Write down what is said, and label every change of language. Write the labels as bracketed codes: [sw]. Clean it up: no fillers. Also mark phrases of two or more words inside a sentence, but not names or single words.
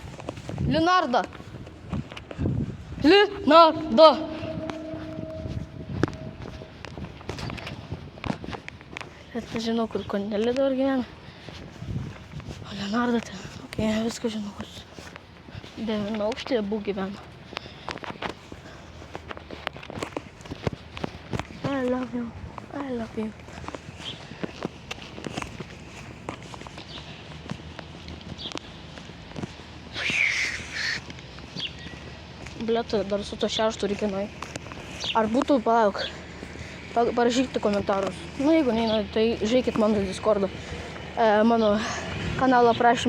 [lt] Bet nežinau, kur Konelė dabar gyvena. O Leonarda ten. Ok, viską žinau, kur 9 aukštį abu gyvena. [en] I love you. [lt] Blet, dar su to 6 reikia nueiti. Ar būtų, palauk. Parašykite komentarus. Jeigu neina, tai žiūrėkit mano Discordą, mano kanalo aprašyme.